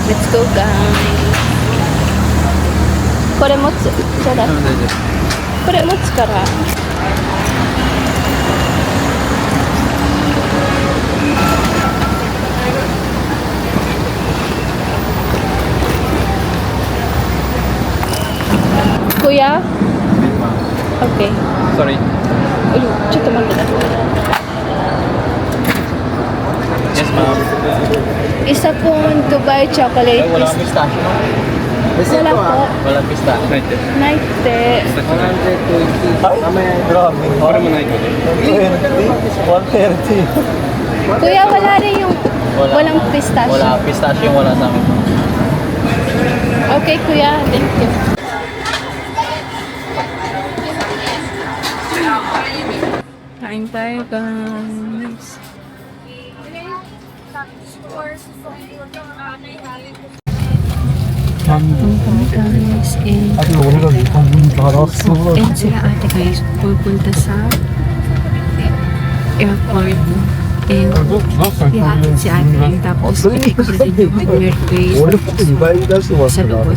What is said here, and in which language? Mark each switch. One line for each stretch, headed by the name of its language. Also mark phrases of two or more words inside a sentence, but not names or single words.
English: go, guys.
Japanese: これ持つ。じゃあ、これ持つから。Kuya?
English: Okay. Sorry.
Filipino: Uy,
Japanese: ちょっと待って。
English: Yes, ma'am.
Filipino: Isa pong Dubai chocolate. Walang pistachio. Wala po. Walang pistachio.
English: Right there. Night te.
Filipino: 120. Mamaya, grabe. Para mo na ito. 130. Kuya, wala rin yung walang pistachio. Wala pistachio, wala sa amin. Okay, kuya.
English: Thank you.
Filipino: Kain tayo, guys.
English: Guys, and
Filipino: sila ate guys pupunta sa airport and ihatid si ate and tapos ikikita din yung airways sa loob.